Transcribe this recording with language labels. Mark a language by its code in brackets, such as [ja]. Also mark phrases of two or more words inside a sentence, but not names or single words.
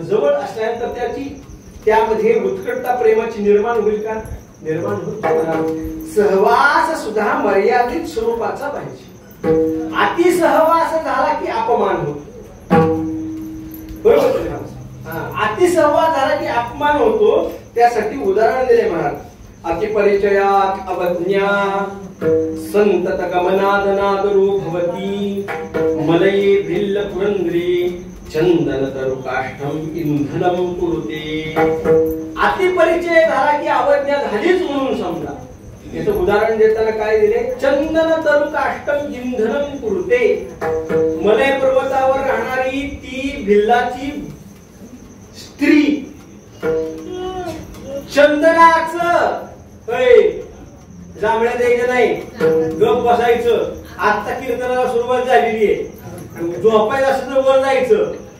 [mr] जवळ असल्यानंतर त्यामध्ये उत्कटता प्रेमाची निर्माण होईल का? निर्माण होत. सहवास सुद्धा मर्यादित स्वरूपाचा पाहिजे. अति सहवास झाला की अपमान होतो. बरोबर. अति सहवास झाला की अपमान होतो. त्यासाठी उदाहरण दिले महाराज. [sa] अतिपरिचयात अवज्ञा संतत गमनादनादरू भवती मलये भिल्ल पुरंद्री चंदन तरु काष्ठम इंधनम कुरुते. [mr] अतिपरिचय झाला की अवज्ञा झालीच म्हणून समजा. याचं उदाहरण देताना काय दिले? [sa] चंदन तरु काष्ठम इंधनम कुरुते. [mr] मलय पर्वतावर राहणारी ती भिल्लाची स्त्री चंदनाचं जांभळ्या द्यायचं नाही, गप बसायचं. आता कीर्तनाला सुरुवात झालेली आहे. झोपायचं असं तर वर जायचं.